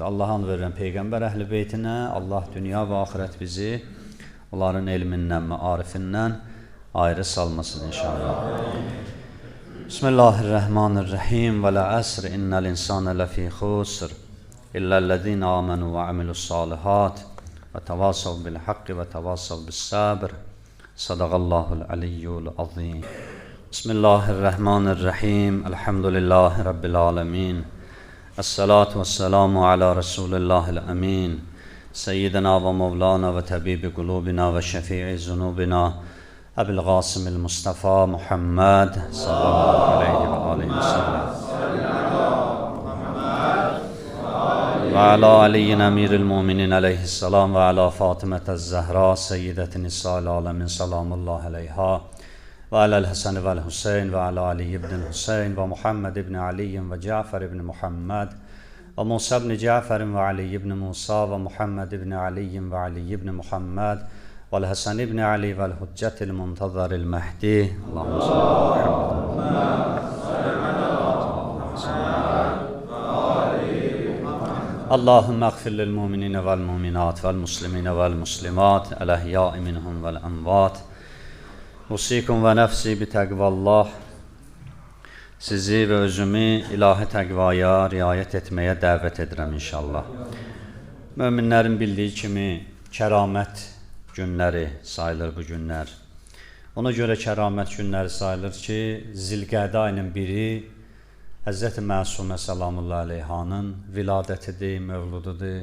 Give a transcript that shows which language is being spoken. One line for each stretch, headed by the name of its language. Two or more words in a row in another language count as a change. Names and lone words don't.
Azerbaijani: Allah'a and verirəm Peyğəmbər əhl-i beytinə, Allah dünya və axirət bizi onların elmindən, məarifindən ayrı salmasın inşallah.
Arabic: بسم الله الرحمن الرحيم والعصر إن الإنسان لفي خسر إلا الذين آمنوا وعملوا الصالحات وتواصوا بالحق وتواصوا بالصبر. صدق الله العلي العظيم. بسم الله الرحمن الرحيم. الحمد لله رب العالمين. الصلاة والسلام على رسول الله الأمين. سيدنا ومولانا وطبيب قلوبنا وشفيع ذنوبنا أبي القاسم المصطفى محمد صلى الله عليه وعليه وسلم وعلى علي أمير المؤمنين عليه السلام وعلى فاطمة الزهراء سيدة نساء العالمين سلام الله عليها وعلى الحسن والحسين وعلى علي بن الحسين ومحمد بن علي وجعفر بن محمد وموسى بن جعفر وعلي بن موسى ومحمد بن علي وعلي بن محمد والحسن ابن علي والحجة المنتظر المهدي اللهم صل على محمد اللهم اغفر للمؤمنين والمؤمنات والمسلمين والمسلمات الأحياء منهم والأموات أوصيكم ونفسي بتقوى الله.
Azerbaijani: Sizi və özümü ilahi təqvaya riayət etməyə dəvət edirəm inşallah. Möminlərin bildiyi kimi kəramət günləri sayılır bu günlər. Ona görə kəramət günləri sayılır ki, Zilqədə ayının biri Həzrəti Məsumə
Arabic: سلام الله عليها
Azerbaijani: viladətidir, mövlududur.